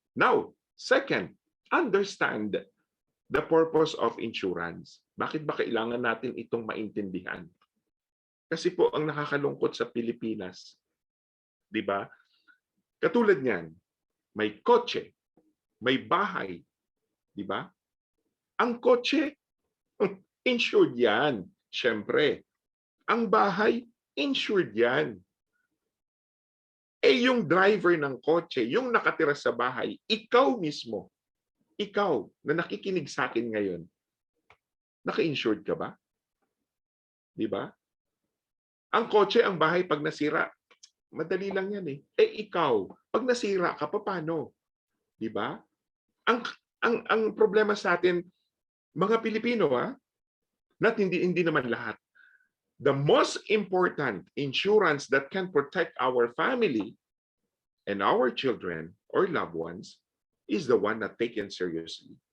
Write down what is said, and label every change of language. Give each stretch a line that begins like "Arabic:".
English: Now, second, understand the purpose of insurance.
Filipino: Bakit ba kailangan natin itong maintindihan? Kasi po ang nakakalungkot sa Pilipinas, di ba? Katulad niyan, may kotse, may bahay, di ba? Ang kotse, insured yan, syempre. Ang bahay, insured yan. Yung driver ng kotse, yung nakatira sa bahay, ikaw mismo, ikaw na nakikinig sa akin ngayon, naka-insured ka ba? Di ba? Ang kotse, ang bahay, pag nasira, madali lang yan eh. Ikaw, pag nasira ka, paano? Di ba? Ang problema sa atin, mga Pilipino, hindi naman lahat.
English: The most important insurance that can protect our family and our children or loved ones is the one not taken seriously.